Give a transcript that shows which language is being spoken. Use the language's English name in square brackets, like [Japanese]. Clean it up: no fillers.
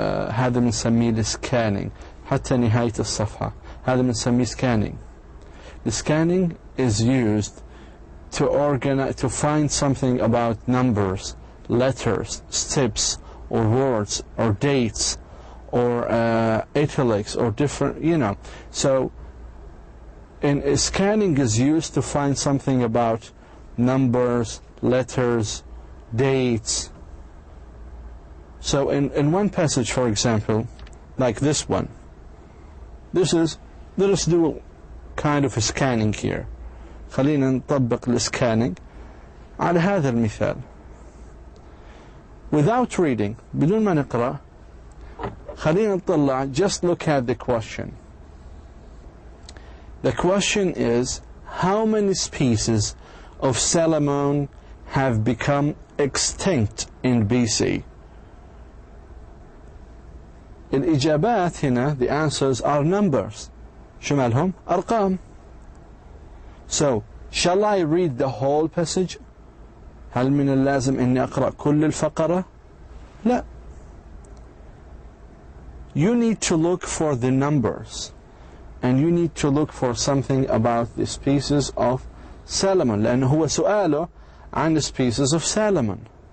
[Arabic] هذا بنسميه السكانينج حتى نهاية الصفحة. هذا بنسميه scanning. [English] The scanning is used to find something about numbers, letters, steps, or words, or dates, or italics, or different, So, scanning is used to find something about numbers, letters, dates. So in one passage, for example, like this one, let us do kind of a scanning here. [Arabic] خلينا نطبق السكانينج على هذا المثال. [English] Without reading, [Arabic] بدون ما نقرأ, خلينا نطلع, [English] just look at the question. The question is, how many species of salmon have become extinct in BC? [Arabic] الإجابات هنا, [English] the answers are numbers. [Arabic] شو مالهم؟ أرقام. [English] So, shall I read the whole passage? [Arabic] هل من اللازم إني أقرأ كل الفقرة؟ لا. [English] You need to look for the numbers, and you need to look for something about the species of salmon, [Arabic] لأنه هو سؤاله عن [English] species of salmon.